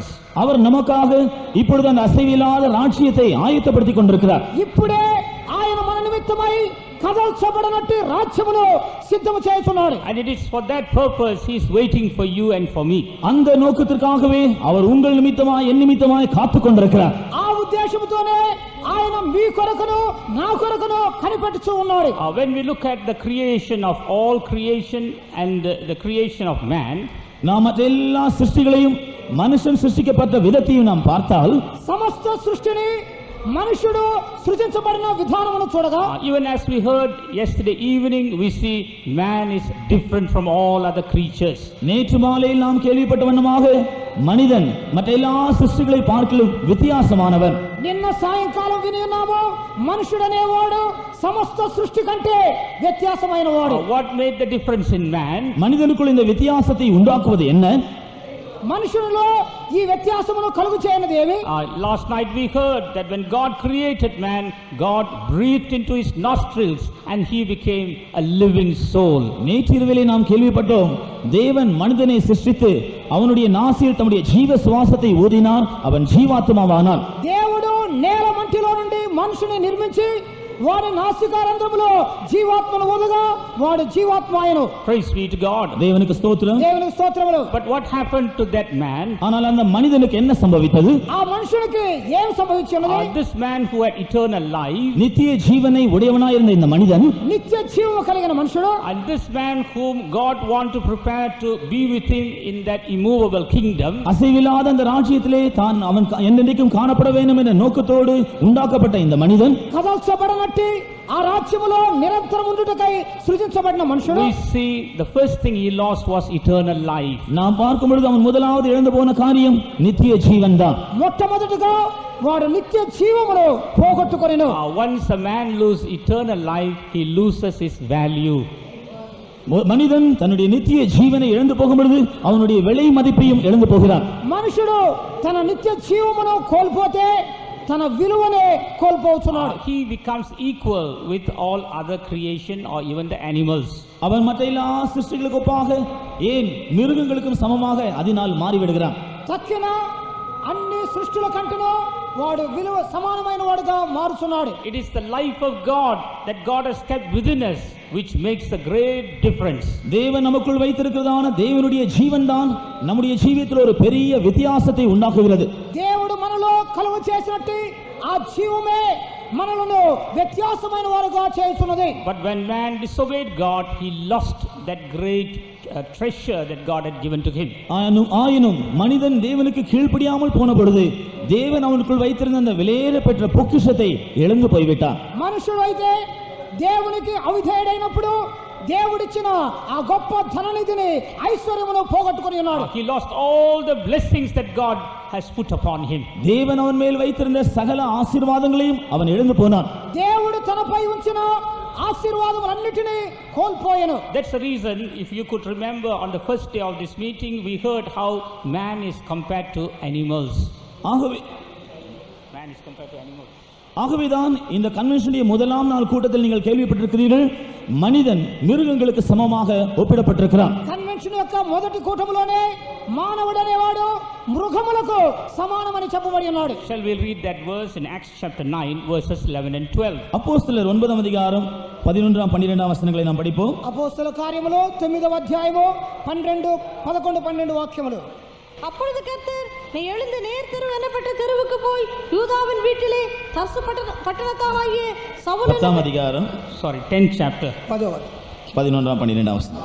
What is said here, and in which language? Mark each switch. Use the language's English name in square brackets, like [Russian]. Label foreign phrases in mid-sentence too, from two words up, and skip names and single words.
[Tamil] அவர் நமக்காக இப்பொழுது அந்த அசைவில்லாத ராஜ்யத்தை ஆயத்தப்படுத்திக் கொண்டிருக்கிறார். [Telugu] ఇప్పుడే ఆయన మన నిమిత్తమై కదల్చబడినట్టు రాజ్యమును సిద్ధము చేస్తున్నాడు. [English] And it is for that purpose he is waiting for you and for me. [Tamil] அந்த நோக்கத்திற்காகவே அவர் உங்கள் நிமித்தமாய் என் நிமித்தமாய் காத்துக் கொண்டிருக்கிறார். [Telugu] ఆ ఉద్దేశముతోనే ఆయన మీ కొరకును నా కొరకును కనిపెట్టుచూ ఉన్నాడు. [English] When we look at the creation of all creation and the creation of man, [Tamil] நாம் மற்ற எல்லா சிருஷ்டிகளையும் மனுஷன் சிருஷ்டிக்கப்பட்ட விதத்தையும் நாம் பார்த்தால், [Telugu] సమస్త సృష్టిని మనుషుడు సృజించబడిన విధానమును చూడగా, [English] even as we heard yesterday evening, we see man is different from all other creatures. [Tamil] நேற்று மாலையில் நாம் கேள்விப்பட்ட வண்ணமாக மனிதன் மற்ற எல்லா சிருஷ்டிகளை பார்க்கலும் வித்தியாசமானவன். [Telugu] నిన్న సాయంకాలం విని ఉన్నాము, మనుషుడనేవాడు సమస్త సృష్టి కంటే వ్యత్యాసమైన వాడు. [English] What made the difference in man? [Tamil] மனிதனுக்குள் இந்த வித்தியாசத்தை உண்டாக்குவது என்ன? [Telugu] మనుషులలో ఈ వ్యత్యాసమును కలుగు చేయనిది ఏమి? [English] Last night we heard that when God created man, God breathed into his nostrils and he became a living soul. [Tamil] நேற்றிரவிலே நாம் கேள்விப்பட்டோம், தேவன் மனிதனை சிருஷ்டித்து அவனுடைய நாசியில் தம்முடைய ஜீவ சுவாசத்தை ஊதினார், அவன் ஜீவாத்மாவானான். [Telugu] దేవుడు నేల మంటిలో నుండి మనుషుని నిర్మించి వారి నాసికారంధ్రములో జీవాత్మను ఊదగా వాడు జీవాత్మాయను. [English] Praise be to God. [Tamil] தேவனுக்கு ஸ்தோத்திரம். [Telugu] దేవునికి స్తోత్రములు. [English] But what happened to that man? [Tamil] ஆனால் அந்த மனிதனுக்கு என்ன சம்பவித்தது? [Telugu] ఆ మనుషునికి ఏం సంభవించినది? [English] This man who had eternal life, [Tamil] நித்திய ஜீவனை உடையவனாய் இருந்த இந்த மனிதன், [Telugu] నిత్య జీవము కలిగిన మనుషుడు, [English] and this man whom God want to prepare to be with him in that immovable kingdom, [Tamil] அசைவில்லாத அந்த ராஜ்யத்திலே தான் அவன் என்றென்றைக்கும் காணப்பட வேண்டும் என்ற நோக்கத்தோடு உண்டாக்கப்பட்ட இந்த மனிதன், [Telugu] కదల్చబడినట్టు ఆ రాజ్యములో నిరంతరం ఉండుటకై సృజించబడిన మనుషుడు, [English] we see the first thing he lost was eternal life. [Tamil] நாம் பார்க்கும் பொழுது அவன் முதலாவது இழந்து போன காரியம் நித்திய ஜீவன் தான். [Telugu] మొట్టమొదటిగా వాడు నిత్య జీవమును పోగొట్టుకొనెను. [English] Once a man loses eternal life, he loses his value. [Tamil] மனிதன் தன்னுடைய நித்திய ஜீவனை இழந்து போகும் பொழுது அவனுடைய விலை மதிப்பையும் இழந்து போகிறான். [Telugu] మనుషుడు తన నిత్య జీవమును కోల్పోతే తన విలువనే కోల్పోతున్నాడు. [English] He becomes equal with all other creation or even the animals. [Tamil] அவன் மற்ற எல்லா சிருஷ்டிகளுக்கு ஒப்பாக, ஏன் மிருகங்களுக்கும் சமமாக அதனால் மாறிவிடுகிறான். [Telugu] తక్కిన అన్ని సృష్టిల కంటేనో వాడు విలువ సమానమైన వాడుగా మారుతున్నాడు. [English] It is the life of God that God has kept within us which makes a great difference. [Tamil] தேவன் நமக்குள் வைத்திருக்கிறதான தேவனுடைய ஜீவன் தான் நம்முடைய ஜீவியத்தில் ஒரு பெரிய வித்தியாசத்தை உண்டாக்குகிறது. [Telugu] దేవుడు మనలో కలుగ చేసినట్టు ఆ జీవమే మనలను వ్యత్యాసమైన వారుగా చేస్తున్నది. [English] But when man disobeyed God, he lost that great treasure that God had given to him. [Tamil] ஆயினும் மனிதன் தேவனுக்கு கீழ்ப்படியாமல் போன பொழுது தேவன் அவனுக்குள் வைத்திருந்த அந்த விலையேற பெற்ற பொக்கிஷத்தை இழந்து போய்விட்டான். [Telugu] మనుషుడు అయితే దేవునికి అవిధేయుడైనప్పుడు దేవుడిచ్చిన ఆ గొప్ప ధననిధిని ఐశ్వర్యమును పోగొట్టుకొని ఉన్నాడు. [English] He lost all the blessings that God has put upon him. [Tamil] தேவன் அவன் மேல் வைத்திருந்த சகல ஆசீர்வாதங்களையும் அவன் இழந்து போனான். [Telugu] దేవుడు తనపై ఉంచిన ఆశీర్వాదములన్నిటినీ కోల్పోయాను. [English] That's the reason, if you could remember, on the first day of this meeting we heard how man is compared to animals. Man is compared to animals. [Tamil] ஆகவேதான் இந்த கன்வென்ஷனுடைய முதலாம் நாள் கூட்டத்தில் நீங்கள் கேள்விப்பட்டிருக்கிறீர்கள், மனிதன் மிருகங்களுக்கு சமமாக ஒப்பிடப்பட்டிருக்கிறான். [Telugu] కన్వెన్షన్ యొక్క మొదటి కూటములోనే మానవుడు అనేవాడు మృగములకు సమానమని చెప్పబడి ఉన్నాడు. [English] Shall we read that verse in Acts chapter 9 verses 11 and 12? [Tamil] அப்போஸ்தலர் 9ஆம் அதிகாரம் 11 12 வசனங்களை நாம் படிப்போம். [Telugu] అపోస్తల కార్యములు 9వ అధ్యాయము 12 11 12 వాక్యములు. [Tamil] அப்பொழுது கர்த்தர், நீ எழுந்து நேர் தெரு எனப்பட்ட தெருவுக்கு போய் யூதாவின் வீட்டிலே தர்சு பட்டணத்தானாகிய சவுல் 10ஆம் அதிகாரம் [English] 10th chapter [Tamil] 11 12 வசனம்.